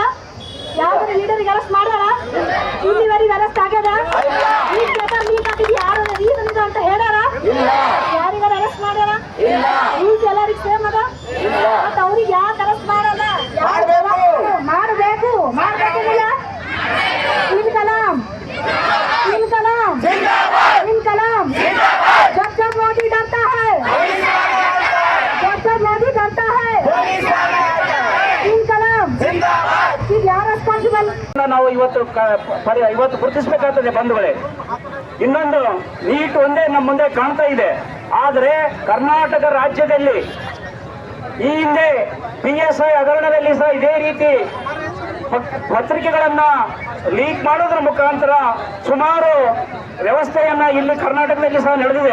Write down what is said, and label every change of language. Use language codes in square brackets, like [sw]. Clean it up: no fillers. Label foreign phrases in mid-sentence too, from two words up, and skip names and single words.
[kn] ಯಾವ್ದಾರ ಲೀಡರ್ಗೆ ಅರೆಸ್ಟ್ ಮಾಡ್ಯಾರ? ಇಲ್ಲಿವರೆಗೆ ಅರೆಸ್ಟ್ ಆಗ್ಯದ? ಈ [en] paper leak [kn] ಆಗಿದ್ದು ಯಾರು ರೀಸನ್ ಇದೆ ಅಂತ ಹೇಳ್ಯಾರ? ಯಾರಿಗಾರ ಅರೆಸ್ಟ್ ಮಾಡ್ಯಾರ? ರೂಲ್ಸ್ ಎಲ್ಲರಿಗೂ ಸೇಮ್ ಅದ. ಮತ್ತೆ ಅವ್ರಿಗೆ ಯಾಕೆ ಅರೆಸ್ಟ್ ಮಾಡಲ್ಲ? ಮಾಡಬೇಕು. ಇನ್ ಕಲಾಂ [hi] जब मोदी डरता है, मोदी डरता है. [kn] ನಾವು ಇವತ್ತು ಗುರುತಿಸಬೇಕಾಗ್ತದೆ ಬಂಧುಗಳೇ. ಇನ್ನೊಂದು ನೀಟ್ ಒಂದೇ ನಮ್ಮ ಮುಂದೆ ಕಾಣ್ತಾ ಇದೆ. ಆದರೆ ಕರ್ನಾಟಕ ರಾಜ್ಯದಲ್ಲಿ ಈ ಹಿಂದೆ PSI ಹಗರಣದಲ್ಲಿ ಸಹ ಇದೇ ರೀತಿ ಪತ್ರಿಕೆಗಳನ್ನ ಲೀಕ್ ಮಾಡೋದ್ರ ಮುಖಾಂತರ ಸುಮಾರು ವ್ಯವಸ್ಥೆಯನ್ನ ಇಲ್ಲಿ ಕರ್ನಾಟಕದಲ್ಲಿ ಸಹ ನಡೆದಿದೆ.